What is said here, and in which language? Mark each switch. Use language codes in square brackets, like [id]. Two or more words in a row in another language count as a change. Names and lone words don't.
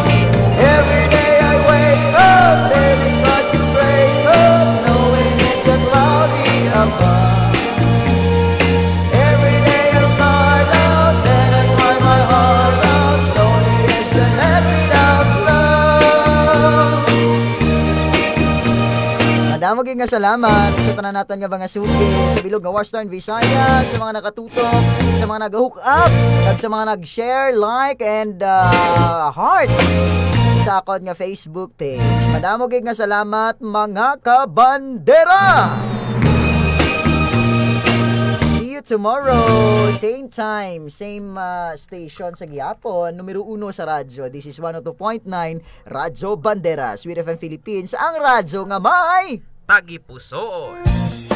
[en] Every day I wake up, then I start to break up, knowing it's a cloudy above. Every day I start out, then I cry my heart out. Lonely is the man without love. [hil] Madamo gyud nga salamat sa tanan naton nga mga suki sa bilog nga Warstar Visayas, sa mga nakatutok, sa mga nag-hook up, ag sa mga nag-share, [en] like and heart [hil] sa akon nga Facebook page. Madamo gyud nga salamat mga kabandera. [en] See you tomorrow, same time, same station [hil] sa Gihapon, numero 1 sa radyo. [en] This is 102.9 Radyo Bandera, Sweet FM Philippines, [hil] ang radyo nga may Tagipusoon.